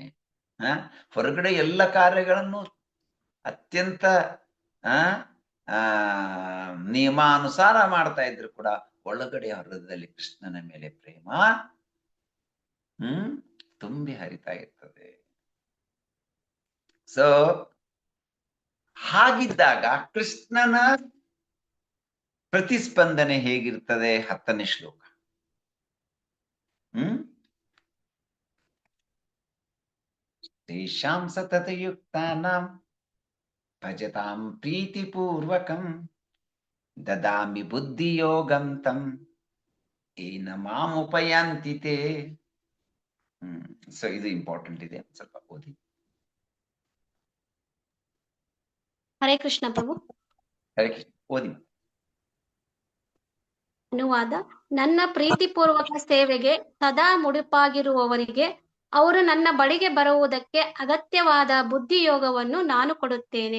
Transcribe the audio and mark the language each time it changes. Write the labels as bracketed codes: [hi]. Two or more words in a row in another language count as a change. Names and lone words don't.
[kn] ಹೊರಗಡೆ ಎಲ್ಲ ಕಾರ್ಯಗಳನ್ನು ಅತ್ಯಂತ ನಿಯಮಾನುಸಾರ ಮಾಡ್ತಾ ಇದ್ರು ಕೂಡ ಒಳಗಡೆ ಹೃದಯದಲ್ಲಿ ಕೃಷ್ಣನ ಮೇಲೆ ಪ್ರೇಮ ತುಂಬಿ ಹರಿತಾ ಇರ್ತದೆ. ಸೊ ಹಾಗಿದ್ದಾಗ ಕೃಷ್ಣನ ಪ್ರತಿಸ್ಪಂದನೆ ಹೇಗಿರ್ತದೆ? 10ನೇ ಶ್ಲೋಕ. [sa] ತೇಷಾಂ ಸತತಯುಕ್ತಾನಾಂ ಭಜತಾಂ ಪ್ರೀತಿಪೂರ್ವಕಂ ದದಾಮಿ ಬುದ್ಧಿಯೋಗಂ ತಂ ಏನ ಮಾಂ ಉಪಯಾಂತಿ ತೇ. [kn] ಸೊ ಇದು ಇಂಪಾರ್ಟೆಂಟ್ ಇದೆ, ಸ್ವಲ್ಪ ಓದಿ. ಹರೇ ಕೃಷ್ಣ ಪ್ರಭು. ಹರೇ ಕೃಷ್ಣ, ಓದಿ. ಅನುವಾದ: ನನ್ನ ಪ್ರೀತಿಪೂರ್ವಕ ಸೇವೆಗೆ ಸದಾ ಮುಡುಪಾಗಿರುವವರಿಗೆ ಅವರು ನನ್ನ ಬಳಿಗೆ ಬರುವುದಕ್ಕೆ ಅಗತ್ಯವಾದ ಬುದ್ಧಿಯೋಗವನ್ನು ನಾನು ಕೊಡುತ್ತೇನೆ.